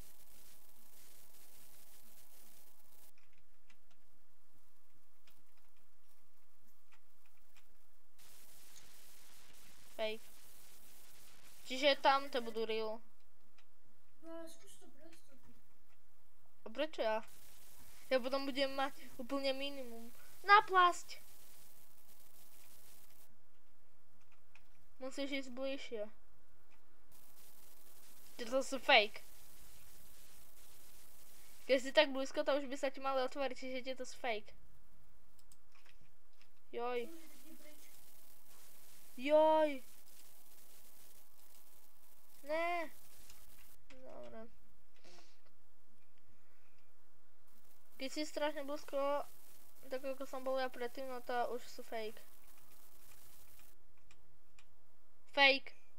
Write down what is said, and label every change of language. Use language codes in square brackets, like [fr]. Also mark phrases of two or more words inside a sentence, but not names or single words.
[en] Fake. [sk] Čiže tam to budú real. [cs] No ale zkus to pro jistotu. [sk] A prečo ja? Ja potom budem mať úplne minimum. Naplasť! Musíš ísť bližšie. To sú fake. Keď si tak blízko, to už by sa ti mali otvoriť, čiže tieto sú fake. Joj. [cs] Může teď jít pryč. Joj. Ne. [sk] Dobre. Keď si strašne blízko, tak ako som bol ja predtým, no to už sú fake. [en] Fake.